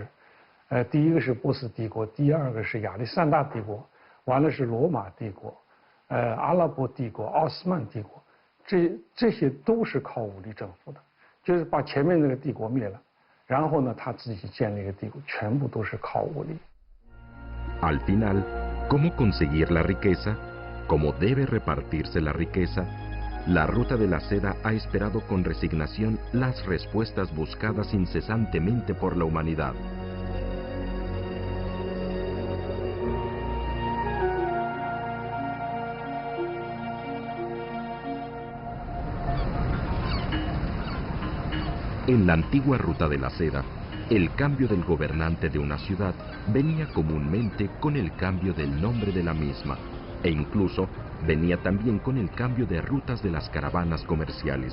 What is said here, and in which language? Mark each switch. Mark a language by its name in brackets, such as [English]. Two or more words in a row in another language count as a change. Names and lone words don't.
[Chinese] 第一个是波斯帝国，第二个是亚历山大帝国，完了是罗马帝国，阿拉伯帝国、奥斯曼帝国，这些都是靠武力征服的，就是把前面那个帝国灭了，然后呢他自己建立一个帝国，全部都是靠武力。 [Spanish] Al final, ¿cómo conseguir la riqueza? ¿Cómo debe repartirse la riqueza? La ruta de la seda ha esperado con resignación las respuestas buscadas incesantemente por la humanidad. En la antigua ruta de la seda, el cambio del gobernante de una ciudad venía comúnmente con el cambio del nombre de la misma, e incluso venía también con el cambio de rutas de las caravanas comerciales.